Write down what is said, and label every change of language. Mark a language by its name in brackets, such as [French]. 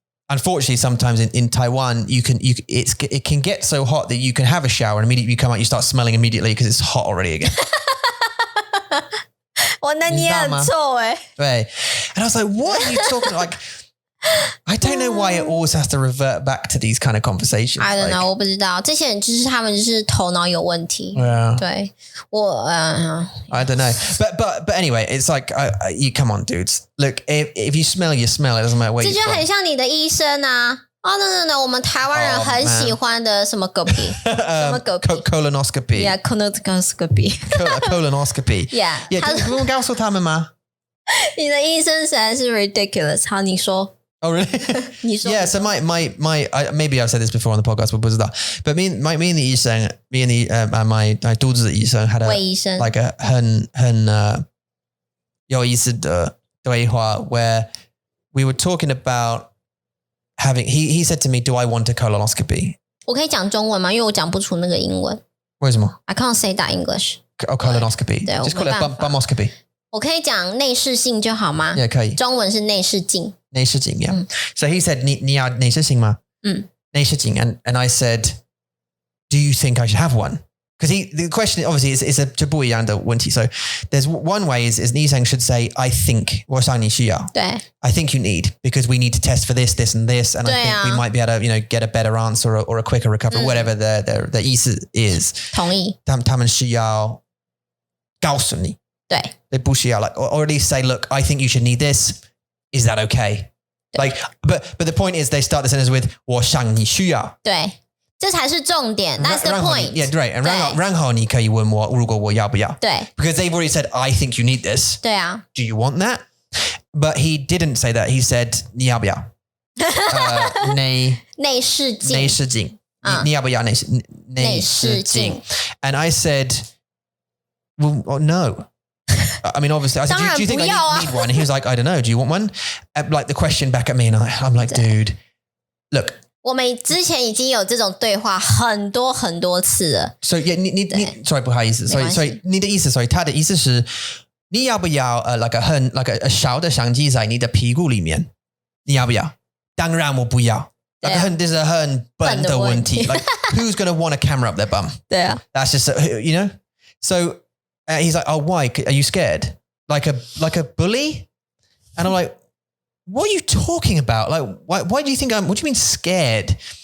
[English] Unfortunately, sometimes in Taiwan, it can get so hot that you can have a shower and immediately you come out, you start smelling immediately because it's hot already again. [Chinese] 哇，那你也很臭欸。对. [English] And I was like, what are you talking like? I don't know why it always has to revert back to these kind of conversations. I don't know, [Chinese] 我不知道。这些人就是他们就是头脑有问题。 [English] Yeah. [Chinese] 对，我 [English] I don't know, but anyway, it's like you come on, dudes. Look, if you smell, you smell. It doesn't matter where you're from. [Chinese] 这就很像你的医生啊。哦，no， 我们台湾人很喜欢的什么嗝屁，什么嗝屁 [English] ，colonoscopy， yeah， colonoscopy， colonoscopy， yeah， [Chinese] 不用告诉他们吗？你的医生实在是 ridiculous。好，你说。 [English] Oh really? [Chinese] 你说 [English] Yeah. So my maybe I've said this before on the podcast, but [Chinese] 不知道。 [English] But me and the 医生，me and my [Chinese] 肚子的医生 [English] had like a [Chinese] 很有意思的对话 [English] where we were talking about having. He said to me, "Do I want a colonoscopy?" [Chinese] 我可以讲中文吗？因为我讲不出那个英文。为什么 [English] ？I can't say that English. Oh, colonoscopy. [Chinese] 对 [English] Just call it bumoscopy. [Chinese] 我可以讲内视镜就好吗？ [English] Yeah, [Chinese] 可以。中文是内视镜。内视镜 yeah. [English] So he said, [Chinese] 你要内视镜吗？ 内视镜 [English] and I said, do you think I should have one? Because the question obviously is a [Chinese] 就不一样的问题. [English] So there's one way is 医生 should say, I think [Chinese] 我想你需要。对。 [English] I think you need because we need to test for this, this and this, and I think we might be able to, you know, get a better answer or a quicker recovery, whatever the 意思 is. [Chinese] 同意。他们需要告诉你。对。 [English] they [Chinese] 不需要 [English] like or at least say, look, I think you should need this. Is that okay? Like, but the point is they start the sentence with [Chinese] 我想你需要。对，这才是重点。 [English] That's the point. Yeah, right. [Chinese] And 然后你可以问我如果我要不要。对。 [English] Because they've already said, I think you need this. [Chinese] 对啊。 [English] Do you want that? But he didn't say that. He said [Chinese] 你要不要？内视镜。内视镜。你要不要内视镜？ [English] And I said, well, no. I mean, obviously, I said, do you think I need one? And he was like, I don't know. Do you want one? Like the question back at me, and I'm like, dude, look. [Chinese] 我们之前已经有这种对话很多很多次了。 [English] So yeah, [Chinese] 你 sorry 不好意思，所以你的意思，所以他的意思是，你要不要like a 小的相机在你的屁股里面？你要不要？当然我不要。这是很笨的问题。 [English] Like who's going to want a camera up their bum? [Chinese] 对啊。 [English] That's just you know. So. He's like, oh, why? Are you scared? Like a bully? And I'm like, what are you talking about? Like, why do you think what do you mean scared?